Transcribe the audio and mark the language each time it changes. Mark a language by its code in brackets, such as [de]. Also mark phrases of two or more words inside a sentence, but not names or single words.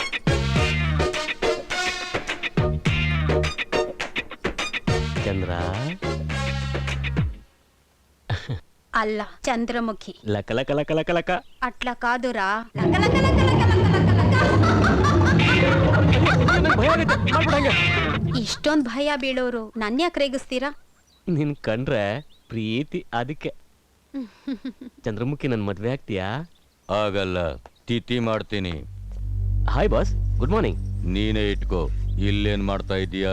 [te] ಚಂದ್ರ, అల్ల చంద్రముఖి ಲಕ ಲಕ ಲಕ ಲಕ ಲಕ. అట్లా కాదురా లక లక లక లక లక లక లక. [kn] ಇಷ್ಟೊಂದ್ ಭಯ ಬೀಳೋರು ನನ್ನ ಯಾಕೆ ರೇಗಿಸ್ತೀರಾ? ನಿನ್ ಕಂಡ್ರೆ ಪ್ರೀತಿ ಅದಕ್ಕೆ. ಚಂದ್ರಮುಖಿ ನನ್ ಮದ್ವೆ ಆಗ್ತೀಯಾ? ಆಗಲ್ಲ, ತಿಥಿ ಮಾಡ್ತೀನಿ. [en] Hi boss, good morning. [kn] ನೀನೇ ಇಟ್ಕೋ. ಇಲ್ಲೇನ್ ಮಾಡ್ತಾ ಇದೀಯಾ?